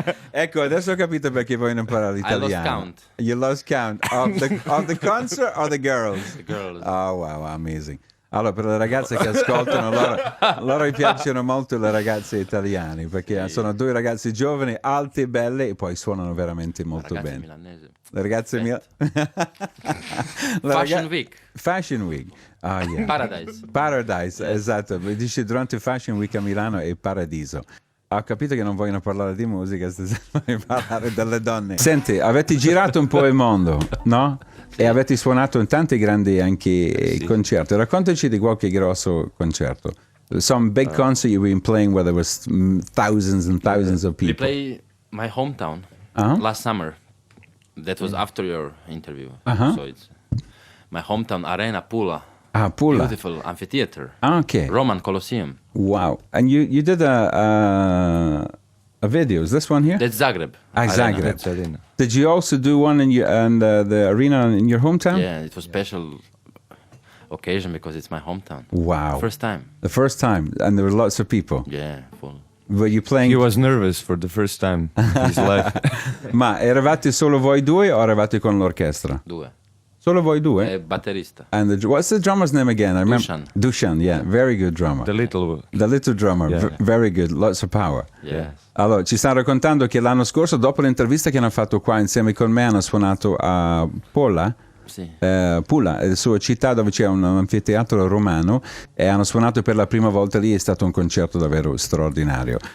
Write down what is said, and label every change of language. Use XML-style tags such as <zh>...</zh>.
<it>Ecco, adesso ho capito perché voi non parlate italiano.</it> <en>You lost count of the concert or the girls? The girls. Oh wow, amazing.</en> <it>Allora, per le ragazze che ascoltano, loro gli piacciono molto le ragazze italiane perché sono 2 ragazze giovani, alte e belle e poi suonano veramente molto bene. Milanese. Le ragazze Fashion Week.</it> <en>Ah, yeah.</en> <it>Paradise, esatto. Dice durante Fashion Week a Milano è paradiso. Ho capito che non vogliono parlare di musica, vogliono parlare delle donne. Senti, avete girato un po' il mondo, no? Sì. E avete suonato in tanti grandi anche concerti. Raccontaci di qualche grosso concerto.</it> <en>Some big concert you've been playing where there was thousands and thousands of people. We play my hometown last summer. That was after your interview. So it's my hometown, Arena Pula. Pula. Beautiful amphitheater. Okay. Roman Colosseum. Wow. And you did a video. Is this one here? That's Zagreb. Zagreb. Did you also do one in the arena in your hometown? Yeah, it was special occasion because it's my hometown. Wow. The first time. And there were lots of people. Yeah, full. Were you playing? He was nervous for the first time in his life.</en> <it>Ma eravate solo voi 2 o eravate con l'orchestra? 2. Solo voi 2? Batterista.</it> <en>And what's the drummer's name again? I remember. Dushan, yeah, very good drummer. The little drummer, yeah. Very good, lots of power. Yes.</en> <it>Allora, ci stanno raccontando che l'anno scorso, dopo l'intervista che hanno fatto qua insieme con me, hanno suonato a Pula, la sua città dove c'è un anfiteatro romano e hanno suonato per la prima volta lì, è stato un concerto davvero straordinario.</it>